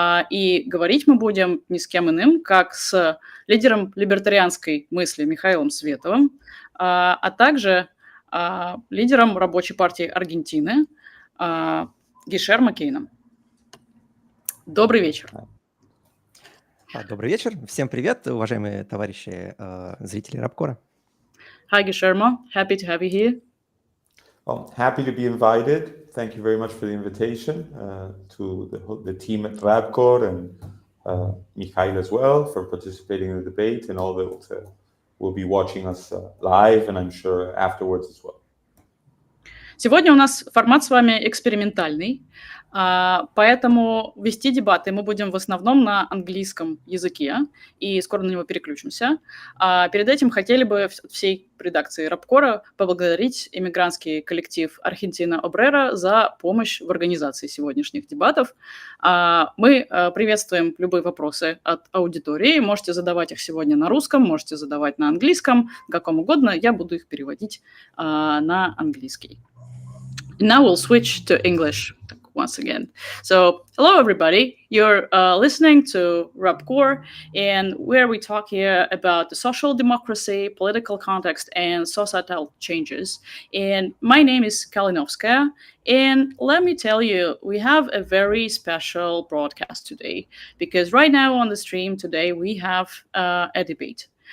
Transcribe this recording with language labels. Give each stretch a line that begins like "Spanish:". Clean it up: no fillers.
Russian: И говорить мы будем ни с кем иным, как с лидером либертарианской мысли Михаилом Световым, а также лидером рабочей партии Аргентины Гишермо Кейном. Добрый вечер. Добрый вечер. Всем привет, уважаемые товарищи зрители Рабкора.
English: Hi, Гишермо. Happy to have you here. Well, happy to be invited. Thank you very much for the invitation to the team at Rabkor and Mikhail as well for participating in the debate and all that will be watching us live and I'm sure afterwards as well.
Russian: Сегодня у нас формат с вами экспериментальный, поэтому вести дебаты мы будем в основном на английском языке, и скоро на него переключимся. Перед этим хотели бы всей редакции Рабкора поблагодарить иммигрантский коллектив Partido Obrero за помощь в организации сегодняшних дебатов. Мы приветствуем любые вопросы от аудитории. Можете задавать их сегодня на русском, можете задавать на английском, каком угодно. Я буду их переводить на английский.
English: Now we'll switch to English once again. So, hello everybody. You're listening to Rabkor, and where we talk here about the social democracy, political context, and societal changes. And my name is Kalinovskaya, and let me tell you, we have a very special broadcast today, because right now on the stream today, we have a debate.